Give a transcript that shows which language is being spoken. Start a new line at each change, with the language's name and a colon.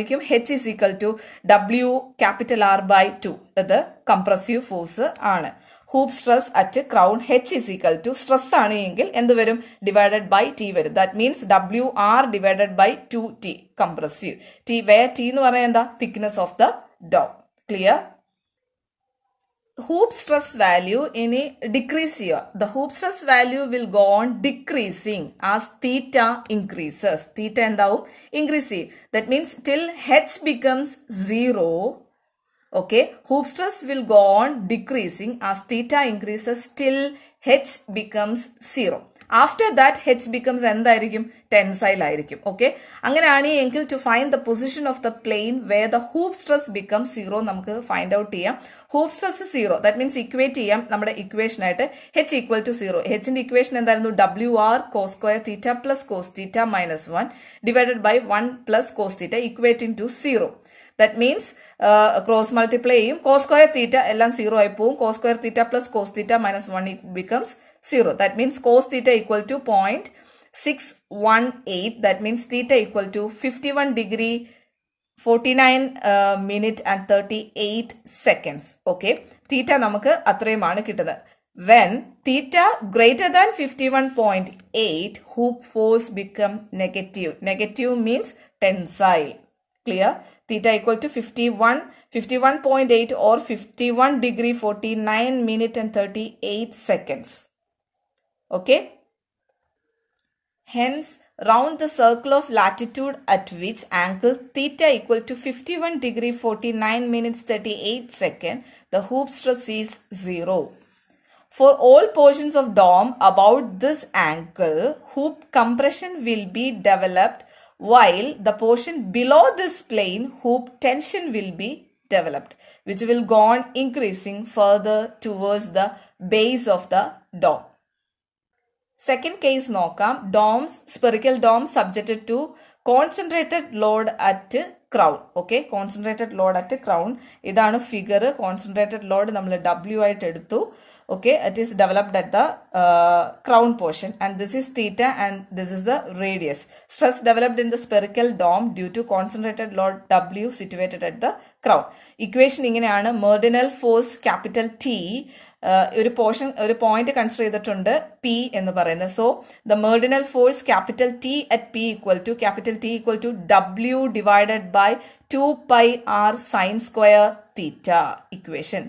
English: H is equal to W capital R by 2,
Malayalam: അത് compressive force ആണ്.
English: hoop stress at crown H is equal to stress
Malayalam: ആണ് എങ്കിൽ എന്ത് വരും
English: Divided by T വരും. That means WR divided by 2T compressive T where T
Malayalam: എന്ന് പറഞ്ഞാൽ എന്താ
English: Thickness of the dome. Clear?
Malayalam: hoop stress value ഇനി decrease ചെയ്യുക.
English: The hoop stress value will go on decreasing as theta increases.
Malayalam: Theta എന്താവും? increase ചെയ്യും.
English: That means till H becomes 0, okay, hoop stress will go on decreasing as theta increases till H becomes 0. After that H becomes
Malayalam: എന്തായിരിക്കും? Tensile ആയിരിക്കും.
English: okay,
Malayalam: അങ്ങനെയാണ് എങ്കിൽ
English: to find the position of the plane where the hoop stress become 0
Malayalam: നമുക്ക് find out ചെയ്യാം.
English: hoop stress 0, that means equate
Malayalam: ചെയ്യാം നമ്മുടെ ഇക്വേഷനായിട്ട്
English: H equal to 0.
Malayalam: Hന്റെ equation എന്തായിരുന്നു?
English: WR cos square theta plus cos theta minus 1 divided by 1 plus cos theta equating to 0. That means cross multiply
Malayalam: ചെയ്യും. cos square theta എല്ലാം 0 ആയി പോവും.
English: cos square theta plus cos theta minus 1 becomes 0. That means cos theta equal to 0.618. That means theta equal to 51 degree 49 minute and 38 seconds.
Malayalam: Okay, theta നമുക്ക് അത്രയുമാണ് കിട്ടുന്നത്.
English: When theta greater than 51.8, hoop force become negative. Negative means tensile. Clear? Theta equal to 51.8 or 51 degree 49 minute and 38 seconds. Okay. Hence, round the circle of latitude at which angle theta equal to 51 degree 49 minutes 38 seconds, the hoop stress is 0. For all portions of dome about this angle, hoop compression will be developed, while the portion below this plane, hoop tension will be developed, which will go on increasing further towards the base of the dome. Second case
Malayalam: നോക്കാം.
English: Domes, spherical domes subjected to concentrated load at crown. Okay, concentrated load at crown.
Malayalam: ഇതാണ് figure. Concentrated load നമ്മൾ W ആയിട്ട് എടുത്തു.
English: Okay, it is developed at the crown portion, and this is theta and this is the radius. Stress developed in the spherical dome due to concentrated load W situated at the crown.
Malayalam: Equation ഇങ്ങനെയാണ്.
English: Merdinal force capital T,
Malayalam: ഒരു portion ഒരു point consider ചെയ്തിട്ടുണ്ട് P എന്ന് പറയുന്നത്.
English: So the meridional force capital T at P equal to capital T equal to W divided by 2 pi r sin square theta equation.